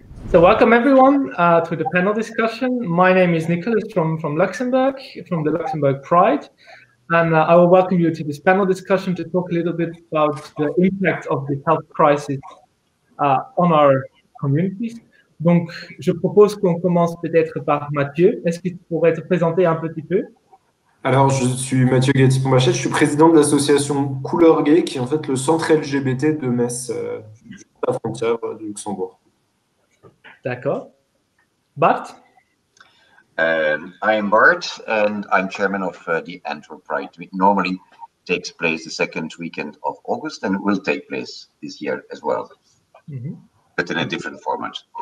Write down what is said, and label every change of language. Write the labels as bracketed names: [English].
[English] So welcome everyone to the panel discussion. My name is Nicolas from Luxembourg, from the Luxembourg Pride. And I will welcome you to this panel discussion to talk a little bit about the impact of the health crisis on our communities. [French] Donc, je propose qu'on commence peut-être par Matthieu. Est-ce que tu pourrais te présenter un petit peu? Alors, je suis Matthieu Gatipon-Bachette, je suis président de l'association Couleurs, Gaies, qui est en fait le centre LGBT de Metz, juste à la frontière du Luxembourg. D'accord. Bart? [English] I am Bart, and I'm chairman of the Antwerp Pride. It normally takes place the second weekend of August, and it will take place this year as well, but in a different format.